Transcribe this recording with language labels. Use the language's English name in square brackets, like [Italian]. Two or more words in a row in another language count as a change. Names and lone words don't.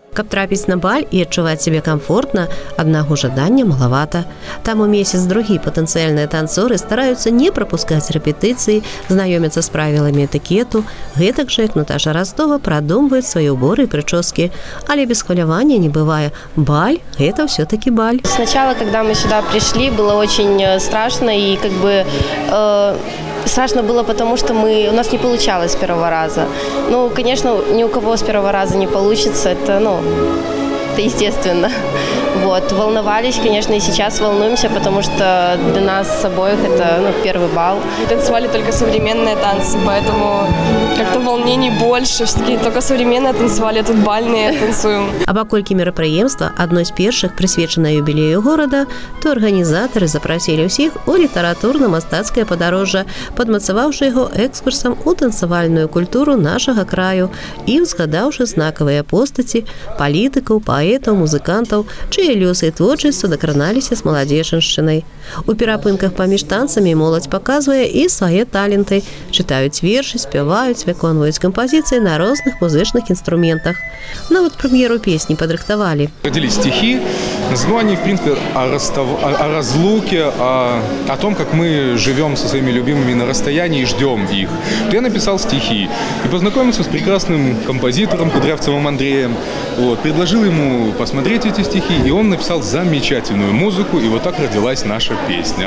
[Belarusian] Каб трапіць на баль і адчуваць сябе камфортна, аднаго жадання малавата. Таму месяц-другі патэнцыяльныя танцоры стараюцца не прапускаць рэпетыцыі, знаёмяцца з правіламі этыкету, гэтак жа, як Наташа Ростова прадумваюць свае ўборы і прически. Але без хвалявання не бывае. [Russian] Баль – это все-таки баль. Сначала, когда мы сюда пришли, было очень страшно и страшно было, потому что у нас не получалось с первого раза. Ну, конечно, ни у кого с первого раза не получится, это естественно. Вот. Волновались, конечно, и сейчас волнуемся, потому что для нас с обоих это первый бал. Танцевали только современные танцы, поэтому как-то волнений больше. Все-таки только современные танцевали, а тут бальные танцуем. [Belarusian] А паколькі мерапрыемства адной з першых прысвечана юбілею горада, то арганізатары запрасілі ўсіх у літаратурна-мастацкае падарожжа, падмацаваўшы яго экскурсам у танцавальную культуру нашага краю і узгадаўшы знакавыя постаці палітыкаў, паэтаў, музыкантаў, чые лёсы і творчасць дакраналіся з маладзечаншчынай. У перапынках паміж танцамі моладзь паказвае і свае таленты, чытаюць вершы, спяваюць, выконваюць кампазіцыі на розных музычных інструментах. Нават прэм'еру песні падрыхтавалі. [Russian] Родились стихи, но они, в принципе, о разлуке, о том, как мы живем со своими любимыми на расстоянии и ждем их. Я написал стихи и познакомился с прекрасным композитором Кудрявцевым Андреем. Предложил ему посмотреть эти стихи, и он написал замечательную музыку, и вот так родилась наша песня.